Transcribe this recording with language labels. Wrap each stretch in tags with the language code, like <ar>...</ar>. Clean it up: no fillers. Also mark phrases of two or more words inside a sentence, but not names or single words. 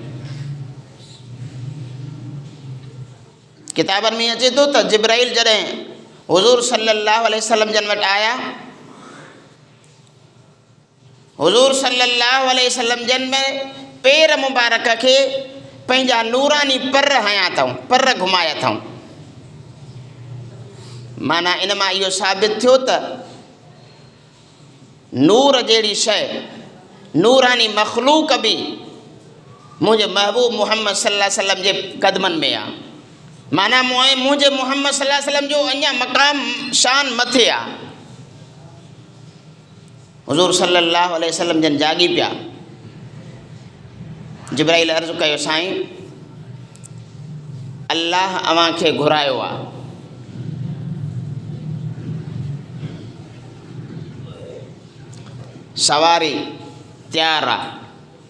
<sd>किताबनि में अचे थो त जिब्राइल जॾहिं हुज़ूर</sd> <ar>صلى الله عليه وسلم</ar> <sd>जन वटि आया, हुज़ूर</sd> <ar>صلى الله عليه وسلم</ar> <sd>जन में पेर मुबारक खे पंहिंजा नूरानी पर हयां अथऊं, पर घुमाया अथऊं। माना इन मां इहो साबित थियो त नूर जहिड़ी शइ, नूरानी मख़लूक बि मुंहिंजे महबूब मुहम्मद</sd> <ar>صلى الله عليه وسلم</ar> <sd>जे क़दमनि में आहे। माना मुंहिंजे मुहम्मद</sd> <ar>صلى الله عليه وسلم</ar> <sd>जो अञा मक़ाम शान मथे आहे। हुज़ूर</sd> <ar>صلى الله عليه وسلم</ar> <sd>जन जागी पिया। जिब्राइल अर्ज़ु कयो, साईं अल्लाह अव्हांखे घुरायो आहे। सवारी तयारु आहे।</sd>